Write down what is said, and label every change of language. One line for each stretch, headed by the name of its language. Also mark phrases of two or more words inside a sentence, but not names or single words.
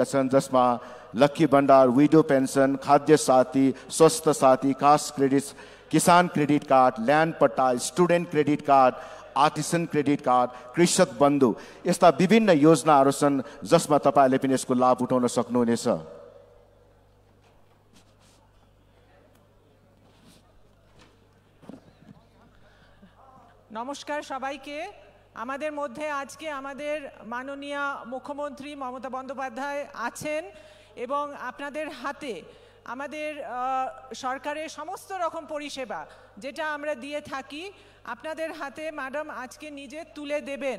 Nepali: छन्, जसमा लक्की भण्डार, विडो पेन्सन, खाद्य साथी, स्वास्थ्य साथी, कास्ट क्रेडिट, किसान क्रेडिट कार्ड, ल्यान्ड पट्टा, स्टुडेन्ट क्रेडिट कार्ड, आर्टिसन क्रेडिट कार्ड, कृषक बन्धु यस्ता विभिन्न योजनाहरू छन् जसमा तपाईले पनि यसको लाभ उठाउन सक्नुहुनेछ।
Bangla: নমস্কার সবাইকে। আমাদের মধ্যে আজকে আমাদের মাননীয় মুখ্যমন্ত্রী মমতা বন্দ্যোপাধ্যায় আছেন এবং আপনাদের হাতে আমাদের সরকারের সমস্ত রকম পরিষেবা যেটা আমরা দিয়ে থাকি আপনাদের হাতে ম্যাডাম আজকে নিজে তুলে দেবেন।